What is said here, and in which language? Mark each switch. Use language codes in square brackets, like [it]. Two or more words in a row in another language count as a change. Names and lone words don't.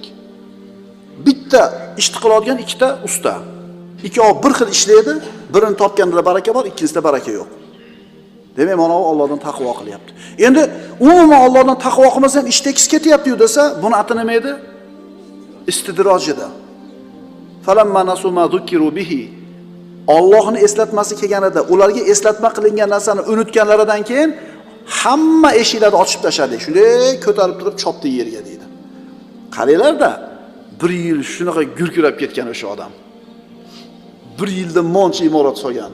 [uz] Bitta ishni qiladigan ikkita usta. Ikkovi bir xil ishlaydi, birini topganda baraka bor, ikkinchisida baraka yo'q. Demak, mana u Allohdan taqvo qilyapti. Endi umuman Allohdan taqvo qilmasang, ish tekis ketyapti-yu desa, buni ati nima edi? Istidrojida. [ar] فلما نسوا ما ذكروا به. [uz] Allohni eslatmasi kelganida, ularga eslatma qilingan narsani unutganlaridan keyin hamma eshiklarni ochib tashladik. Shunday ko'tarib turib chopdi yerga deydi. Qaranglar-da, 1 yil shunaqa gurkirab ketgan o'sha odam. 1 yilda moncha imorat solgan.